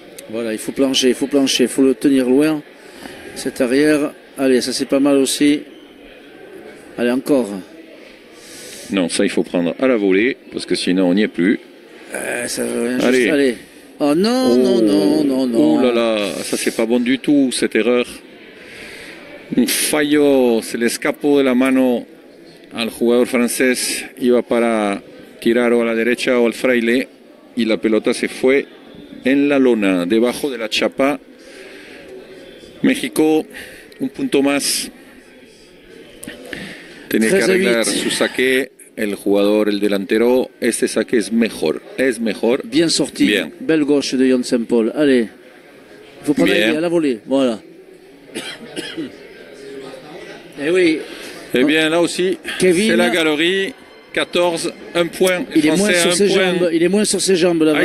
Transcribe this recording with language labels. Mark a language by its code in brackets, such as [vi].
[fr] Voilà, il faut plancher, il faut le tenir loin. Cet arrière, allez, ça c'est pas mal aussi. Allez, encore. Non, ça il faut prendre à la volée, parce que sinon on n'y est plus. Allez. Oh non, non. Oh là là, ça c'est pas bon du tout, cette erreur. [es] Un fallo, se le escapó de la mano al jugador francés, iba para tirar o a la derecha o al fraile y la pelota se fue en la lona, debajo de la chapa. México, un punto más. Tiene que arreglar su saque. El jugador, el delantero, este saque es mejor. [fr] Bien sorti. Bien. Belle gauche de Ion Saint-Paul. Allez. Il faut prendre à la volée. Voilà. Et oui. Eh bien, là aussi, c'est la galerie. 14, un point. Il est moins sur ses jambes. Il est moins sur ses jambes là-bas.